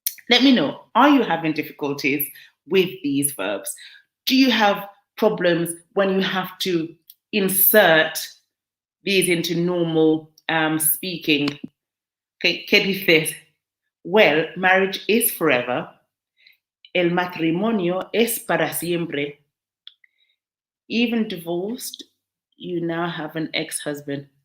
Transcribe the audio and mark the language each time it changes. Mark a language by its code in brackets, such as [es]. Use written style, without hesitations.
[en] Let me know, are you having difficulties with these verbs? Do you have problems when you have to insert these into normal speaking? Okay, [es] ¿qué dices? [en] Well, marriage is forever. [es] El matrimonio es para siempre. [en] Even divorced, you now have an ex-husband.